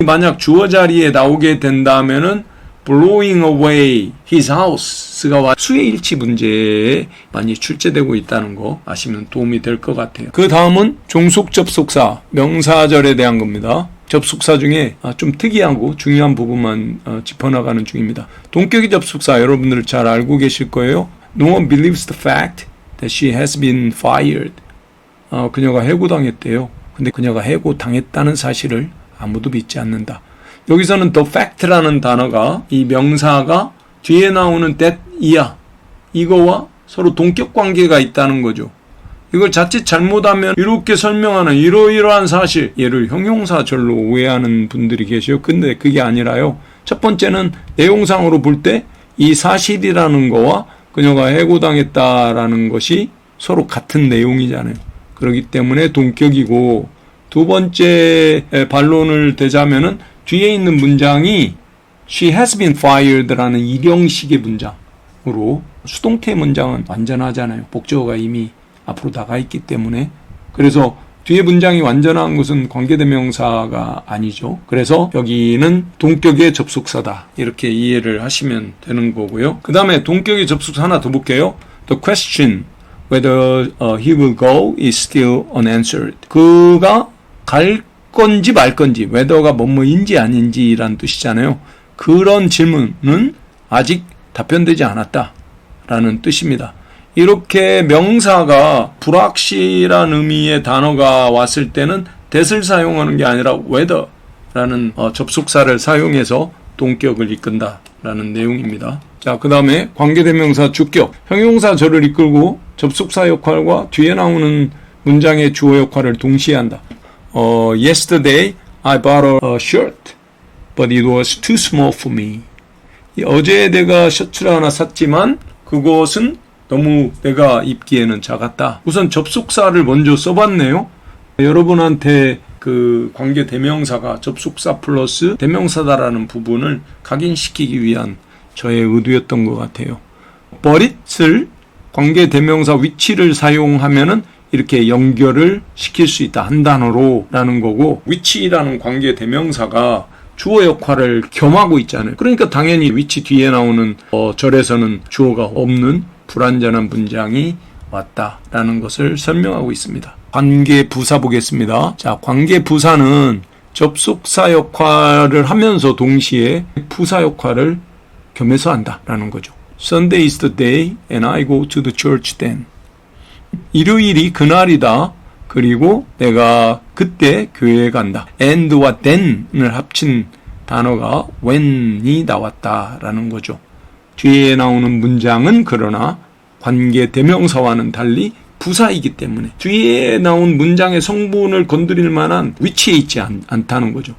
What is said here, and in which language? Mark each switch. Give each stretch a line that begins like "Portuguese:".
Korean: 만약 주어 자리에 나오게 된다면은
English: blowing away his house
Korean: 가 수의 일치 문제에 많이 출제되고 있다는 거 아시면 도움이 될 것 같아요. 그 다음은 종속 접속사, 명사절에 대한 겁니다. 접속사 중에 좀 특이하고 중요한 부분만 짚어나가는 중입니다. 동격의 접속사 여러분들 잘 알고 계실 거예요.
English: No one believes the fact that she has been fired.
Korean: 그녀가 해고당했대요. 근데 그녀가 해고당했다는 사실을 아무도 믿지 않는다. 여기서는 the fact라는 단어가 이 명사가 뒤에 나오는 that 이야 이거와 서로 동격 관계가 있다는 거죠. 이걸 자칫 잘못하면 이렇게 설명하는 이러이러한 사실, 얘를 형용사절로 오해하는 분들이 계세요. 근데 그게 아니라요. 첫 번째는 내용상으로 볼 때 이 사실이라는 거와 그녀가 해고당했다라는 것이 서로 같은 내용이잖아요. 그렇기 때문에 동격이고, 두 번째 반론을 대자면은 뒤에 있는 문장이
English: She has been fired
Korean: 라는 일형식의 문장으로, 수동태 문장은 완전하잖아요. 복저어가 이미 앞으로 나가 있기 때문에. 그래서 뒤에 문장이 완전한 것은 관계대명사가 아니죠. 그래서 여기는 동격의 접속사다. 이렇게 이해를 하시면 되는 거고요. 그 다음에 동격의 접속사 하나 더 볼게요.
English: The question whether he will go is still unanswered.
Korean: 그가 갈 건지 말 건지, whether가 뭐뭐인지 아닌지라는 뜻이잖아요. 그런 질문은 아직 답변되지 않았다 라는 뜻입니다. 이렇게 명사가 불확실한 의미의 단어가 왔을 때는 that을 사용하는 게 아니라 whether라는 접속사를 사용해서 동격을 이끈다라는 내용입니다. 자, 그 다음에 관계대명사 주격. 형용사 저를 이끌고 접속사 역할과 뒤에 나오는 문장의 주어 역할을 동시에 한다.
English: Yesterday I bought a shirt, but it was too small for me.
Korean: 어제 내가 셔츠를 하나 샀지만 그것은 너무 내가 입기에는 작았다. 우선 접속사를 먼저 써봤네요. 여러분한테 그 관계 대명사가 접속사 플러스 대명사다라는 부분을 각인시키기 위한 저의 의도였던 것 같아요. but it을 관계 대명사 위치를 사용하면은 이렇게 연결을 시킬 수 있다. 한 단어로 라는 거고, 위치라는 관계 대명사가 주어 역할을 겸하고 있잖아요. 그러니까 당연히 위치 뒤에 나오는 절에서는 주어가 없는 불완전한 문장이 왔다라는 것을 설명하고 있습니다. 관계부사 보겠습니다. 자, 관계부사는 접속사 역할을 하면서 동시에 부사 역할을 겸해서 한다라는 거죠.
English: Sunday is the day and I go to the church then.
Korean: 일요일이 그날이다. 그리고 내가 그때 교회에 간다. and와 then을 합친 단어가 when이 나왔다라는 거죠. 뒤에 나오는 문장은 그러나 관계 대명사와는 달리 부사이기 때문에 뒤에 나온 문장의 성분을 건드릴 만한 위치에 있지 않다는 거죠.